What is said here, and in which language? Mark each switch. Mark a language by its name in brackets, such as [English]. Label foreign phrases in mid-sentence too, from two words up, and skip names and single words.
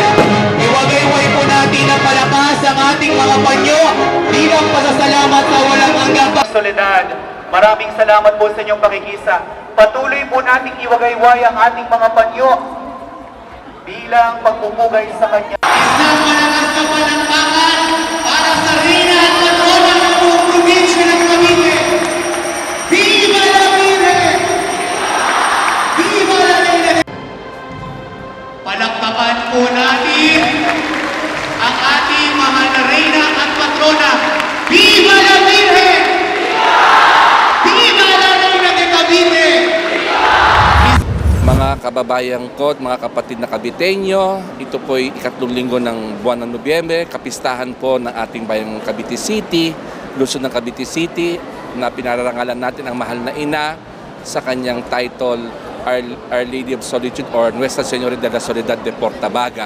[Filipino] Iwagayway po natin ang palakas ang ating mga panyo bilang pasasalamat sa walang hanggang Soledad. Maraming salamat po sa inyong pakikisa. Patuloy po nating iwagayway ang ating mga panyo bilang pagpupugay sa Kanya. Isang malakas na palakpakan para sa Reyna at Patrona ng buong probinsya ng Cavite. [Spanish] Viva la Virgen! Viva la Reina! [Filipino] Palakpakan po natin ang ating mahal na Reyna at Patrona. [Spanish] Viva la Virgen! Viva la Reina de Cavite! [Filipino] Mga kababayan ko at mga kapatid na Caviteño, ito po'y ikatlong linggo ng buwan ng Nobyembre, kapistahan po ng ating bayang Cavite City, lungsod ng Cavite City, na pinararangalan natin ang mahal na ina sa kanyang title Our Lady of Solitude or Nuestra Señora de la Soledad de Portavaga.